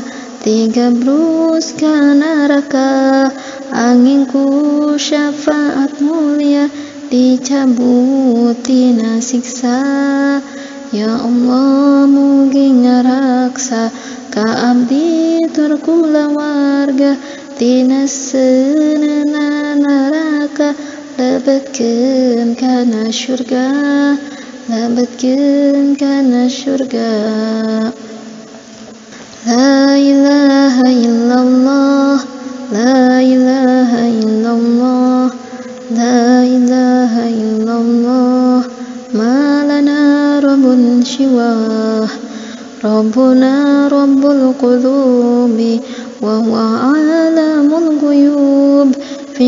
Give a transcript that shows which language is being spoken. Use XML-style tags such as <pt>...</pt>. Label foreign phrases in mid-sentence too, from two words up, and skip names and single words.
<su>tigabrus ka neraka angin ku syafaat mulia dicabut tina siksa ya Allah mugi ngaraksa ka abdi tur kulawarga tina seunana neraka lebetkeun kana syurga</su> <ar>لا إله إلا الله لا إله إلا الله لا إله إلا الله ما لنا رب سواه ربنا رب القلوب وهو عالم الغيوب في</ar>